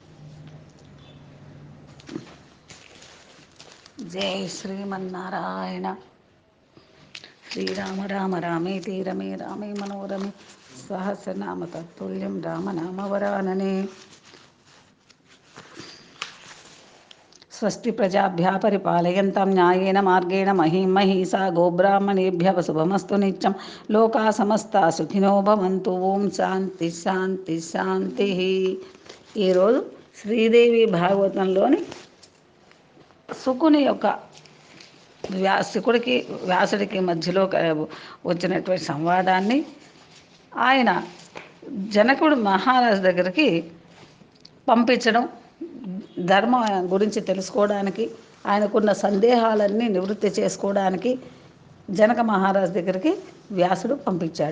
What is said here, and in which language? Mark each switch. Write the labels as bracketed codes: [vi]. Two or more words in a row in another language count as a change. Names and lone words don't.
[te] జై శ్రీమన్నారాయణ. [sa] శ్రీరామ రామ రామేతి రమే రామే మనోరమే సహస్రనామ తత్తుల్యం రామనామవరాననే. స్వస్తి ప్రజాభ్యः పరిపాలయంతాం న్యాయేన మార్గేణ మహీం మహీసా గోబ్రాహ్మణేభ్యः శుభమస్తు నిత్యం. లోకా సమస్తా సుఖినో భవంతు. ఓం శాంతి శాంతి శాంతి. [te] ఈరోజు శ్రీదేవి భాగవతంలోని శుకుని యొక్క శుకుడికి వ్యాసుడికి మధ్యలో వచ్చినటువంటి సంవాదాన్ని ఆయన జనకుడు మహారాజు దగ్గరికి పంపించడం, ధర్మం గురించి తెలుసుకోవడానికి, ఆయనకున్న సందేహాలన్నీ నివృత్తి చేసుకోవడానికి జనక మహారాజు దగ్గరికి వ్యాసుడు పంపించాడు.